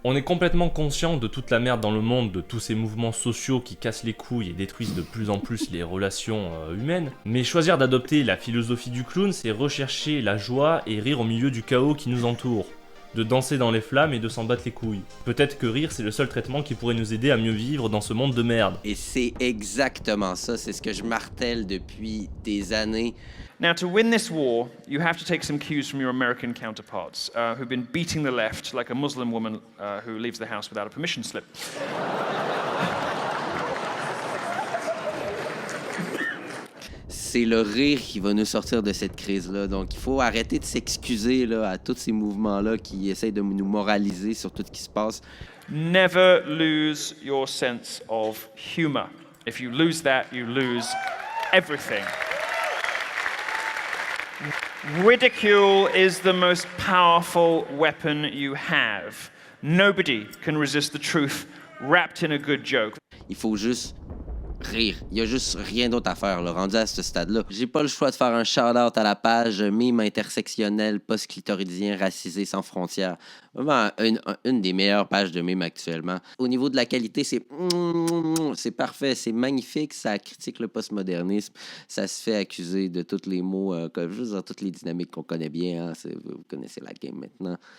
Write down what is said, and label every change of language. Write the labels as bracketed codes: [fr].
[fr] On est complètement conscient de toute la merde dans le monde, de tous ces mouvements sociaux qui cassent les couilles et détruisent de plus en plus les relations humaines, mais choisir d'adopter la philosophie du clown, c'est rechercher la joie et rire au milieu du chaos qui nous entoure. De danser dans les flammes et de s'en battre les couilles. Peut-être que rire, c'est le seul traitement qui pourrait nous aider à mieux vivre dans ce monde de merde. Et c'est exactement ça, c'est ce que je martèle depuis des années. [en] Now, to win this war, you have to take some cues from your American counterparts, who've been beating the left like a Muslim woman who leaves the house without a permission slip. [fr] C'est le rire qui va nous sortir de cette crise-là. Donc, il faut arrêter de s'excuser là, à tous ces mouvements-là qui essayent de nous moraliser sur tout ce qui se passe. [en] Never lose your sense of humor. If you lose that, you lose everything. Ridicule is the most powerful weapon you have. Nobody can resist the truth wrapped in a good joke. [fr] Il faut juste rire. Il y a juste rien d'autre à faire, là, rendu à ce stade-là. J'ai pas le choix de faire un shout-out à la page mime intersectionnel post-clitoridien racisé sans frontières. Vraiment une des meilleures pages de mime actuellement. Au niveau de la qualité, c'est parfait, c'est magnifique, ça critique le postmodernisme, ça se fait accuser de tous les mots, juste dans toutes les dynamiques qu'on connaît bien, hein, vous connaissez la game maintenant.